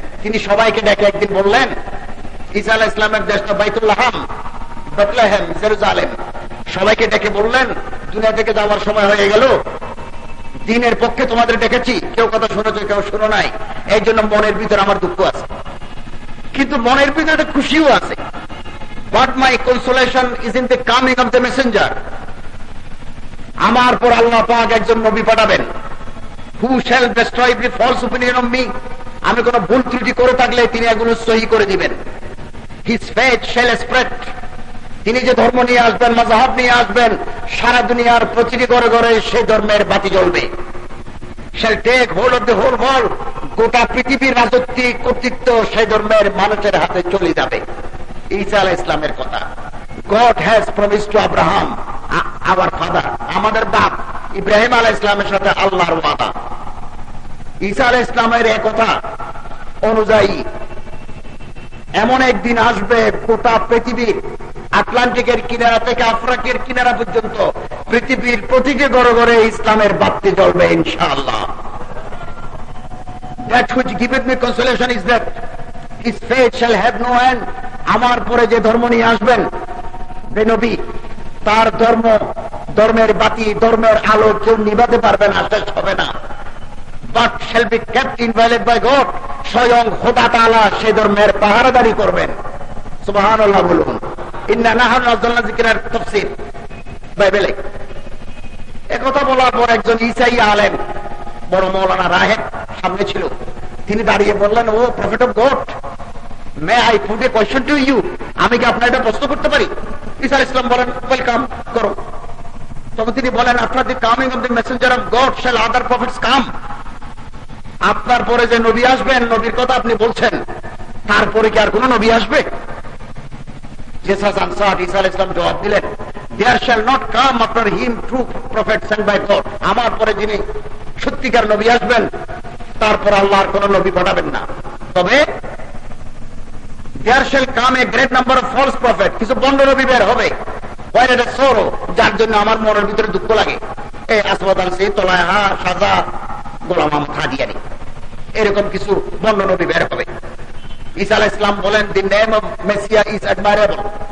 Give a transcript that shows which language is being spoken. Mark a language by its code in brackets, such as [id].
[bn] তিনি সবাইকে ডেকে একদিন বললেন, ঈসা আলাইহিস সালামের দেশ তো বাইতুল্লাহম, বেথলেহেম, জেরুজালেম। সবাইকে ডেকে বললেন, দুনিয়া থেকে যাওয়ার সময় হয়ে গেল, দিনের পক্ষে তোমাদের ডেকেছি, কেউ কথা শুনেছো কেউ শুনো নাই, এই জন্য মনের ভিতরে আমার দুঃখ আছে, কিন্তু মনের ভিতরে খুশিও আছে। [en] But my consolation is in the coming of the messenger. [bn] আমার পর আল্লাহ পাক একজন নবী পাঠাবেন, [en] who shall destroy every false opinion of me. [bn] আমি কোন ভুল ত্রুটি করে থাকলে তিনি এগুলো সহি করে দিবেন। [en] His faith shall spread. [bn] তিনি যে ধর্ম নিয়ে আসবেন, মাযহাব নিয়ে আসবেন, সারা দুনিয়ার প্রতিটি ঘরে ঘরে সেই ধর্মের বাতি জ্বলবে। [en] Shall take hold of the whole world. [bn] গোটা পৃথিবীর রাজত্বিক কর্তৃত্ব সেই ধর্মের মানুষের হাতে চলে যাবে। ঈসা আলাইহিস সালামের কথা। [en] God has promised to Abraham, our father, [bn] আমাদের বাপ ইব্রাহিম আলাইহিস সালামের সাথে আল্লাহর ওয়াদা। ঈসা আলাইহিস সালামের এই কথা অনুযায়ী এমন একদিন আসবে, গোটা পৃথিবীর আটলান্টিকের কিনারা থেকে আফ্রিকার কিনারা পর্যন্ত পৃথিবীর প্রতিটি ঘরে ঘরে ইসলামের বাতি জ্বলবে ইনশাআল্লাহ। [en] That which giveth me consolation is that his faith shall have no end. [bn] আমার পরে যে ধর্ম নিয়ে আসবেন যে নবী, তার ধর্মের বাতি, ধর্মের আলো কেউ নিভাতে পারবে না, শেষ হবে না। [en] But shall be kept inviolate by God. [bn] স্বয়ং খোদা তাআলা সেই ধর্মের পাহারাদারি করবেন। সুবহানাল্লাহ বলুন। [ar] ইন্না নাহনু নাযালনা যিকরার [bn] তাফসীর বাইবেলে। একথা বলার পর একজন ঈসাই আলেম, বড় মাওলানা রাহেব সামনে ছিল। তিনি দাঁড়িয়ে বললেন, [en] O prophet of God, may I put a question to you. [bn] আমি কি আপনার এটা প্রশ্ন করতে পারি? ঈসা আলাইহিস সালাম বলেন, ওয়েলকাম, করো। তখন তিনি বলেন, [en] After the coming of the messenger of God shall other prophets come. [bn] আপনার পরে যে নবী আসবেন, নবীর কথা আপনি বলছেন, তারপরে কি আর কোন নবী আসবে? [en] Jesus answered, [bn] ঈসা আলাইহিস সালাম জবাব দিলেন, [en] there shall not come after him true prophet sent by God. [bn] আমার পরে যিনি সত্যিকার নবী আসবেন, তারপর আল্লাহর কোন নবী পাঠাবেন না। [en] তবে there shall come a great number of false prophets. [bn] কিছু বন্ড নবী বের হবে। [en] Why it is sorrow, [bn] যার জন্য আমার মনের ভিতরে দুঃখ লাগে। এই আসওয়াদ আনসি, তোলাহা, সাজা, গোলাম আহমদ কাদিয়ানী, এরকম কিছু বন্ড নবী বের হবে। ঈসা আলাইহিস সালাম বলেন, [en] the name of Messiah is admirable.